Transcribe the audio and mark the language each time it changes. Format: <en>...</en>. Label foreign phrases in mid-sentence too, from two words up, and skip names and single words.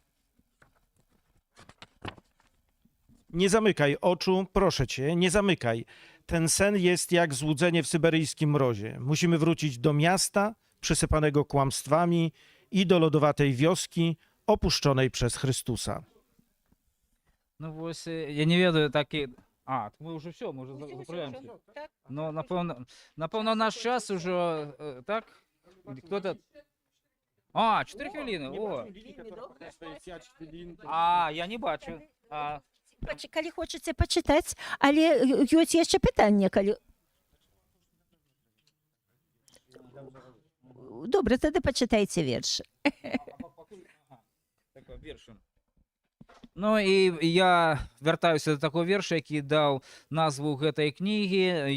<pl>Nie zamykaj oczu, proszę cię, nie zamykaj. Ten sen jest jak złudzenie w syberyjskim mrozie. Musimy wrócić do miasta, przysypanego kłamstwami, i do lodowatej wioski, opuszczonej przez Chrystusa.</pl> <be>Ну, ось, я не ведаю, так і...</be> <uk>А, ми вже все, ми вже заправляємося. Ну, напевно, наш час уже, так? Хто-то... А, 4 хвилини, о. А, я не бачу. А,</uk> <be>Калі хочаце пачытаць, але ёсць яшчэ пытанне, калі... Добра, тады пачытайце верш. такой вершин. Ну і я вяртаюся до такого верша, який даў назву гэтай кнігі.</be>